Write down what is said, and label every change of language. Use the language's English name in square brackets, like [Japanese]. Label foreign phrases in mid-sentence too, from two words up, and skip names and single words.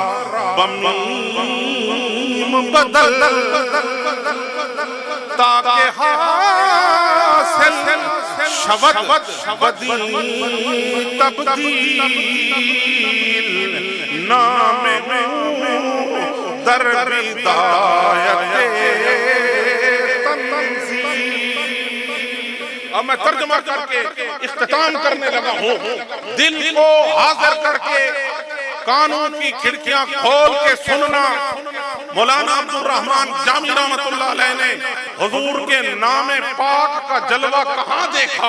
[Persian] بمیم بدل، تاکہ حاصل شود بدی تبدیل، نام در بدایت تنزیل۔ [Urdu] اب میں ترجمہ کر کے اختتام کرنے لگا ہوں، دل کو حاضر کر کے کانوں کی کھڑکیاں کھول کے سننا۔ مولانا عبد الرحمن جامی [Arabic] رحمۃ اللہ علیہ [Urdu] نے حضور کے نام پاک کا جلوہ کہاں دیکھا؟